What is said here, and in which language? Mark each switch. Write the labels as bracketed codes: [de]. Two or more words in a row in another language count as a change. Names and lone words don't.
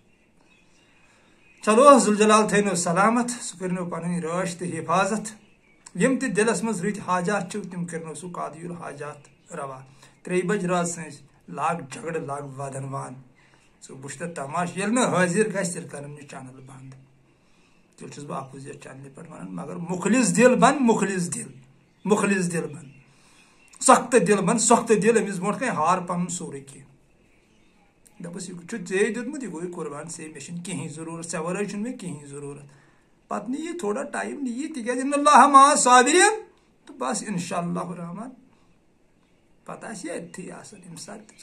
[ks] چلو ذوالجلال تھٲینو سلامت سُہ کٔرنو پنٕنۍ رٲچھ تہٕ حفاظت یم تہِ دلس مز رٕتۍ حاجات چھِ تِم کٔرنو سُہ قاضی الحاجات روا 3 بج رات سٕنٛز لاگ جھگڑٕ لاگ ودن وان ژٕ وٕچھ تہٕ تماش ییٚلہِ نہٕ حٲضر گژھِ تیٚلہِ کرن یہِ چینل بند تیٚلہِ چھُس بہٕ [en] opposite channel [ks] پٮ۪ٹھ ونان مگر مخلص دل بن مخلص دل بن سخت دل بن سخت دل أمِس برونٛٹھ کَنہِ ہار پنُن سورُے کینٛہہ دپس یہِ چھُ ژےٚ دیُتمُت یہِ گوٚو قربان ژےٚ مےٚ چھُنہٕ کِہیٖنۍ ضروٗرت ژےٚ ورٲے چھُنہٕ مےٚ کِہیٖنۍ ضروٗرت پتہٕ نہِ یہِ تھوڑا ٹایم نہِ یہِ تِکیازِ [ar] اِن اللہ مع صابریٖن [ks] تہٕ بس [ar] انشاء اللہ الرحمان [ks] پتہٕ آسہِ یہِ أتتھٕے آسان ییٚمہِ ساتہٕ تہِ ژٕ